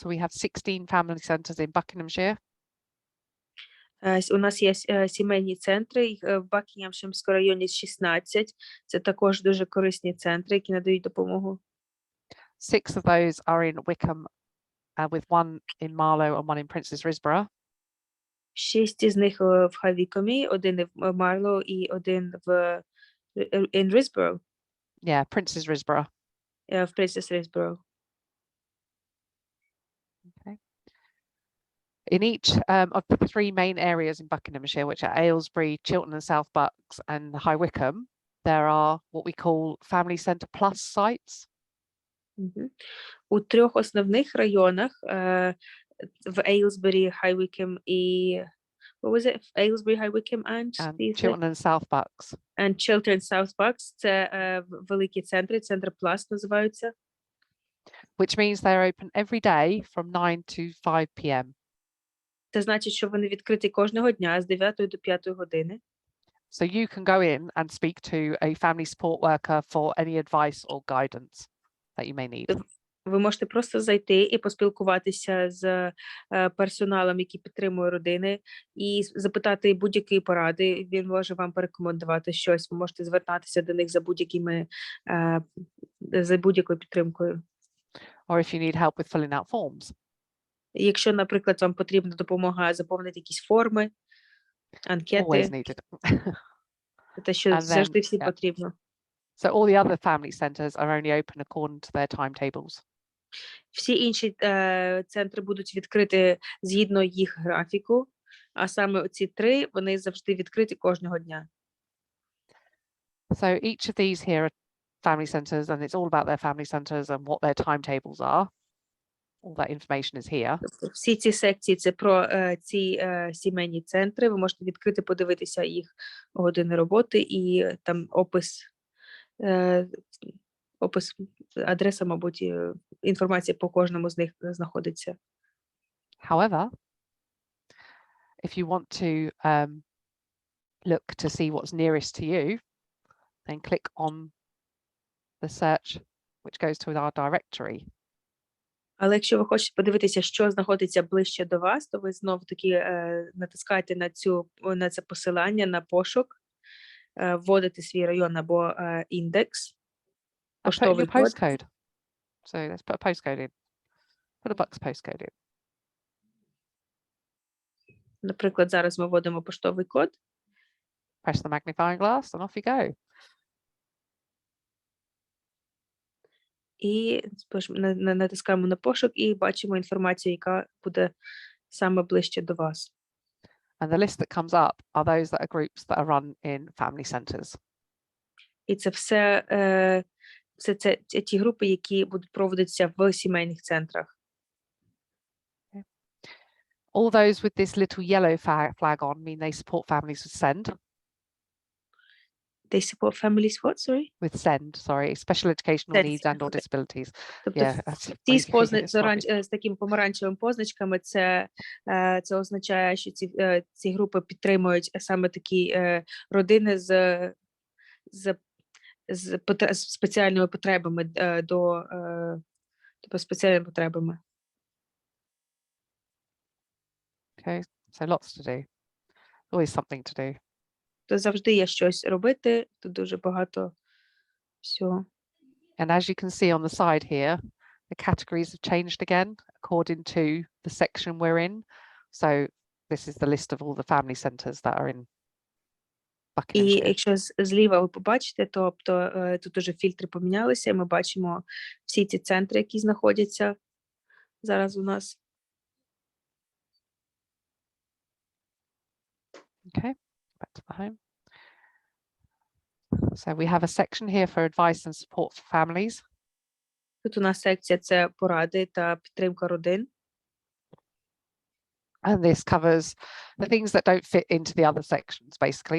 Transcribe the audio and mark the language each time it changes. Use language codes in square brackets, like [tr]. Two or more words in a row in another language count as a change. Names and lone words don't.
[en] So we have 16 family centres in Buckinghamshire. [uk] У нас є сімейні центри, їх в Бакінгемширському районі 16. Це також дуже корисні центри, які надають допомогу. [en] 6 of those are in Wickham, with one in Marlow and one in Princes Risborough. [uk] 6 із них в Хавікомі, один в Марлоу і один в in Risborough. [en] Yeah, Princes Risborough. [uk] В Princes Risborough. [en] Okay. In each of the 3 main areas in Buckinghamshire, which are Aylesbury, Chiltern and South Bucks and High Wycombe, there are what we call Family Centre Plus sites. [uk] У 3 основних районах, в Aylesbury, High Wycombe і [en] what was it? Aylesbury, High Wycombe and Chiltern and South Bucks. And Children South Bucks. [uk] Це великі центри, центри Plus називаються. [en] Which means they're open every day from 9 to 5 p.m. [uk] Це значить, що вони відкриті кожного дня з 9 до 5 години. [en] So you can go in and speak to a family support worker for any advice or guidance that you may need. [uk] Ви можете просто зайти і поспілкуватися з персоналом, який підтримує родини, і запитати будь-які поради. Він може вам порекомендувати щось. Ви можете звертатися до них за будь-якою підтримкою. [en] Or if you need help with filling out forms. [uk] Якщо, наприклад, вам потрібна допомога заповнити якісь форми, анкети, [en] Always needed. [uk] те, що завжди всім потрібно. [en] So all the other family centres are only open according to their timetables. [uk] Всі інші центри будуть відкриті згідно їх графіку, а саме ці 3, вони завжди відкриті кожного дня. [en] So each of these here are family centres, and it's all about their family centres and what their timetables are. All that information is here. [uk] Всі ці секції – це про ці сімейні центри. Ви можете відкрити, подивитися їх години роботи і там опис, адреса, мабуть, інформація по кожному з них знаходиться. [en] However, if you want to look to see what's nearest to you, then click on the search which goes to our directory. [uk] Але якщо ви хочете подивитися, що знаходиться ближче до вас, то ви знов-таки натискаєте на це посилання, на пошук, вводите свій район або індекс, поштовий код. [en] Postcode. So let's put a postcode in. Put a Bucks postcode in. [uk] Наприклад, зараз ми вводимо поштовий код. [en] Press the magnifying glass and off you go. [uk] І натискаємо на пошук і бачимо інформацію, яка буде саме ближче до вас. [en] And the list that comes up are those that are groups that are run in family centres. [uk] І це все це ті групи, які будуть проводитися в сімейних центрах. [en] All those with this little yellow flag on mean they support families with SEND. They support families what, sorry? With SEND, sorry, special educational needs and or disabilities. [uk] Тобто ті з такими помаранчевими позначками, це означає, що ці групи підтримують саме такі родини з спеціальними потребами тобто спеціальними потребами. [en] Okay, so lots to do. Always something to do. [uk] То завжди є щось робити, тут дуже багато всього. [en] And as you can see on the side here, the categories have changed again according to the section we're in. So this is the list of all the family centres that are in Buckinghamshire. [uk] І якщо зліва ви побачите, тобто тут уже фільтри помінялися, і ми бачимо всі ці центри, які знаходяться зараз у нас. [en] Okay, back to the home. So we have a section here for advice and support for families. [uk] Тут у нас секція – це поради та підтримка родин. [en] And this covers the things that don't fit into the other sections, basically.